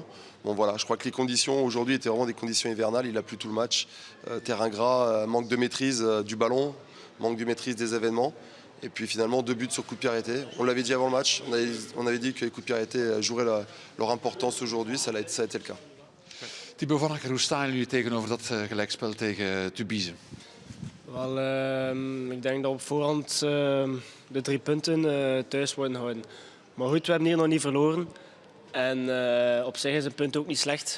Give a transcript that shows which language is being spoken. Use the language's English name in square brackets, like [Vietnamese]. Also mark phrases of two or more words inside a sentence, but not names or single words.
[French] Je crois que les conditions aujourd'hui étaient vraiment des conditions hivernales. Il a plu tout le match. Terrain gras, manque de maîtrise du ballon, manque de maîtrise des événements. Et puis finalement, 2 buts sur coup de pied arrêté. On l'avait dit avant le match. On avait dit que les coups de pied arrêtés joueraient leur importance aujourd'hui. Ça a été le cas. [Dutch] Thibaut Vanakker, hoe staan jullie tegenover dat gelijkspel tegen Tubize? Ik denk dat op voorhand de 3 punten thuis worden houden. Maar goed, we hebben hier nog niet verloren. En op zich is een punt ook niet slecht.